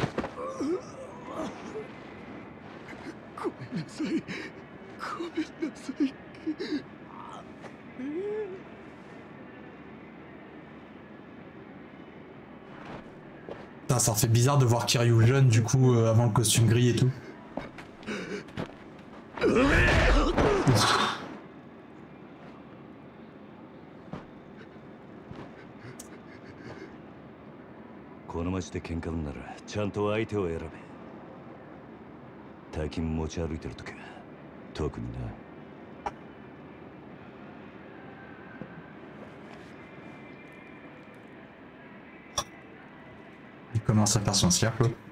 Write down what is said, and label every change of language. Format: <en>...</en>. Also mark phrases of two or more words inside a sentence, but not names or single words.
<ja>ごめんなさい。ごめんなさい。</ja> <fr>Putain, ça fait bizarre de voir Kiryu jeune du coup avant le costume gris et tout.</fr> <ja>この町で喧嘩にならちゃんと相手を選べ。大金持ち歩いてるときは特にな。</ja> <fr>Il commence à faire son cercle.</fr>